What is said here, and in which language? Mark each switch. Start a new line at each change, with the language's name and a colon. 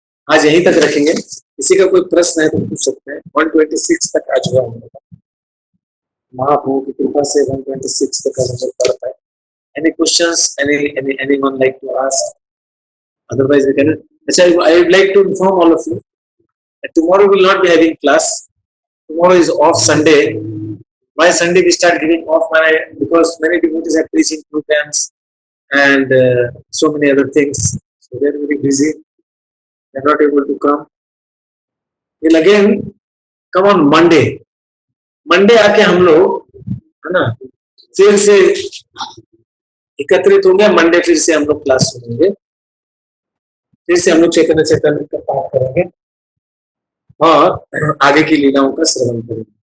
Hindi: आज यहीं तक रखेंगे, किसी का कोई प्रश्न है तो पूछ सकते हैं। 126 तक आज हुआ हम लोग, महाप्रभु की कृपा से 126 तक हम लोग पढ़ पाए।
English: Any questions? Anyone like to ask? Otherwise, we can. I would like to inform all of you that tomorrow we will not be having class. Tomorrow is off Sunday. Why Sunday we start giving off? Because many devotees are preaching programs and so many other things. So they are very busy. They are not able to come. We'll again come on Monday।
Hindi: Monday आके हम लोग है ना फिर से एकत्रित होंगे। Monday फिर से हम लोग क्लास सुनेंगे, फिर से हम लोग चैतन्य चैतन्य का पाठ करेंगे और आगे की लीलाओं का श्रवण करेंगे।